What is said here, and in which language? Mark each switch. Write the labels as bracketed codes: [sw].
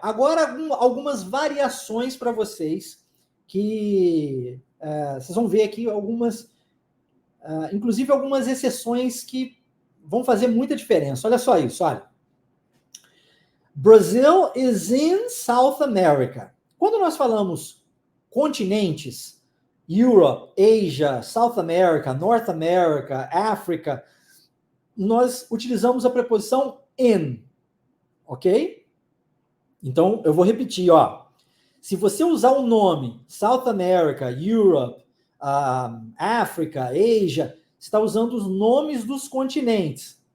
[pt] Agora, algumas variações para vocês, que vocês vão ver aqui algumas, inclusive algumas exceções que vão fazer muita diferença. Olha só isso, olha. [en] Brazil is in South America. [pt] Quando nós falamos continentes, Europe, Asia, South America, North America, África, nós utilizamos a preposição in, ok? Então, eu vou repetir, ó. Se você usar o nome South America, Europe, África, Asia, você está usando os nomes dos continentes.